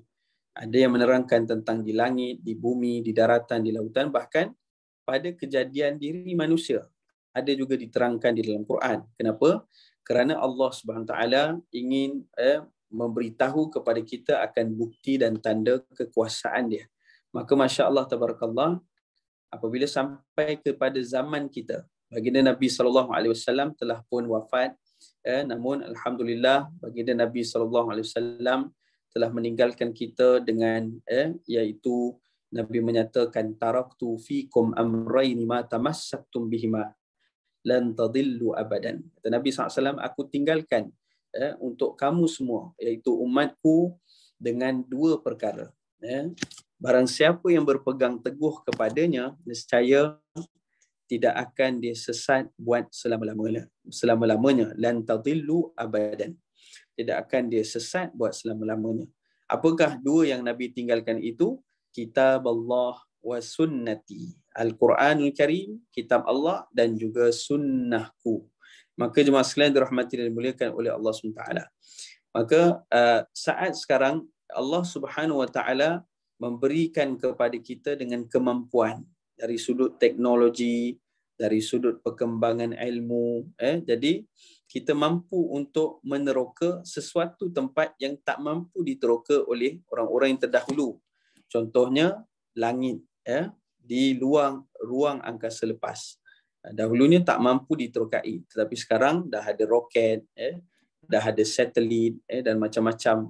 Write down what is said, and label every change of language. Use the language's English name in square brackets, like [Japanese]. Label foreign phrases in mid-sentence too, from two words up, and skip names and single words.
[Malay] Ada yang menerangkan tentang di langit, di bumi, di daratan, di lautan, bahkan pada kejadian diri manusia. Ada juga diterangkan di dalam Quran. Kenapa? Kerana Allah [Arabic] سبحانه وتعالى [Malay] ingin memberitahu kepada kita akan bukti dan tanda kekuasaan dia. Maka [Arabic] ما شاء الله تبارك الله, [Malay] apabila sampai kepada zaman kita, baginda Nabi SAW telah pun wafat, namun alhamdulillah baginda Nabi SAW telah meninggalkan kita dengan iaitu Nabi menyatakan [Arabic] تركت فيكم أمرين ما تمسكتم بهما لن تضلوا أبدا. [Malay] Kata Nabi SAW, aku tinggalkan untuk kamu semua, iaitu umatku, dengan dua perkara. Barang siapa yang berpegang teguh kepadanya, nescaya tidak akan dia sesat buat selama-lamanya. [Arabic] لن تضلوا أبدا. [Malay] Tidak akan dia sesat buat selama-lamanya. Apakah dua yang Nabi tinggalkan itu? [Arabic] كتاب الله وسنتي. القرآن الكريم, [Malay] kitab Allah, dan juga sunnahku. Maka jemaah sekalian dirahmati dan dimuliakan oleh Allah SWT. Maka saat sekarang Allah [Arabic] سبحانه وتعالى [Malay] memberikan kepada kita dengan kemampuan dari sudut teknologi, dari sudut perkembangan ilmu. Jadi kita mampu untuk meneroka sesuatu tempat yang tak mampu diteroka oleh orang-orang yang terdahulu. Contohnya langit, di ruang angkasa lepas. Dahulunya tak mampu diterokai, tetapi sekarang dah ada roket, dah ada satelit, dan macam-macam.